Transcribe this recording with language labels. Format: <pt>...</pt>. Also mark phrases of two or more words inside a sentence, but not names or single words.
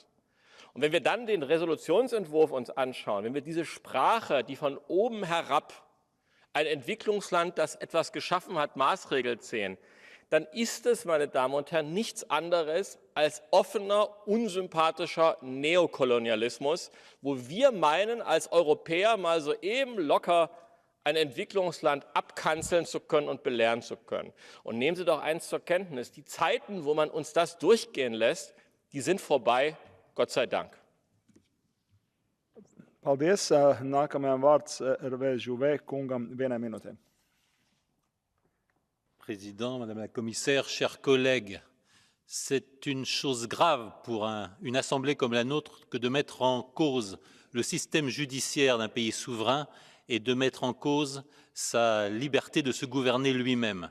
<de>Und wenn wir dann den Resolutionsentwurf uns anschauen, wenn wir diese Sprache, die von oben herab ein Entwicklungsland, das etwas geschaffen hat, maßregelt sehen, dann ist es, meine Damen und Herren, nichts anderes als offener, unsympathischer Neokolonialismus, wo wir meinen, als Europäer mal so eben locker ein Entwicklungsland abkanzeln zu können und belehren zu können. Und nehmen Sie doch eins zur Kenntnis, die Zeiten, wo man uns das durchgehen lässt, die sind vorbei, Gott sei Dank.</de> <lv>Paldies. Nākamajam vārds Hervé Jouvet kungam 1 minūtē.</lv> <fr>Président, Madame la Commissaire, chers collègues, c'est une chose grave pour une assemblée comme la nôtre que de mettre en cause le système judiciaire d'un pays souverain et de mettre en cause sa liberté de se gouverner lui-même.</fr>